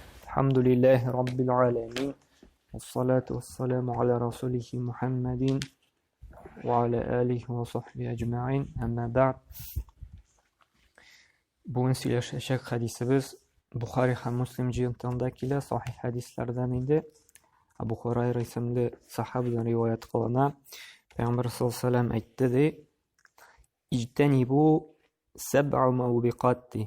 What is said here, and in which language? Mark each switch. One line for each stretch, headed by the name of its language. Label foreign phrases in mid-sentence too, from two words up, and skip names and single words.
Arabic: الحمد لله رب العالمين والصلاة والسلام على رسوله محمد وعلى آله وصحبه أجمعين أما بعد.
Tatar: Bugün сөйләшәчәк хадисыбыз Бухари һәм Муслим җыентыгында килә, сахих хадислардан инде. Абу Хурайра исемле сахабадан риваят кылына. Пәйгамбер
Arabic: صلى الله عليه وسلم
Tatar: әйтте ди:
Arabic: "اجتنبوا السبع الموبقات".